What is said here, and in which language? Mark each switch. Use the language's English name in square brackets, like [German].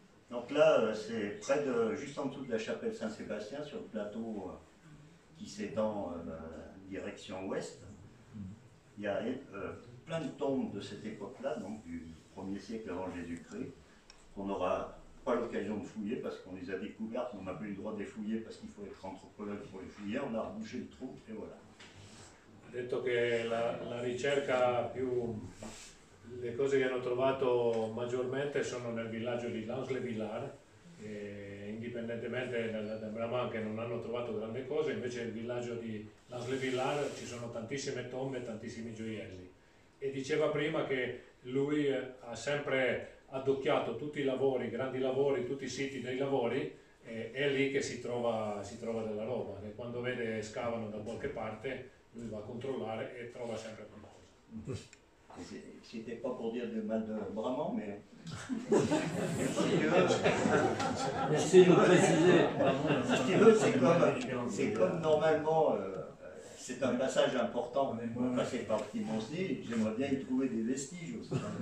[French] Donc là, c'est juste en dessous de la chapelle Saint-Sébastien, sur le plateau qui s'étend direction ouest. Il y a plein de tombes de cette époque-là, donc du 1er siècle avant Jésus-Christ, qu'on aura pas l'occasion de fouiller parce qu'on les a découvertes, on n'a plus le droit de les fouiller parce qu'il faut être anthropologue pour les fouiller, on a rebouché le trou et voilà. [Italian] Ha detto che la ricerca le cose che hanno trovato maggiormente sono nel villaggio di Lans-le-Villars, indipendentemente da Brabant che non hanno trovato grandi cose, invece nel villaggio di Lans-le-Villars ci sono tantissime tombe e tantissimi gioielli. E diceva prima che lui ha sempre addocchiato tutti i lavori, grandi lavori, tutti i siti dei lavori, è lì che si trova della roba, che quando vede scavano da qualche parte lui va a controllare e trova sempre qualcosa. [French] C'était pas pour dire du mal de Bramant, mais Merci de le préciser. si tu veux, c'est comme normalement, c'est un passage important, on passer par le Petit-Moncey, j'aimerais bien y trouver des vestiges aussi.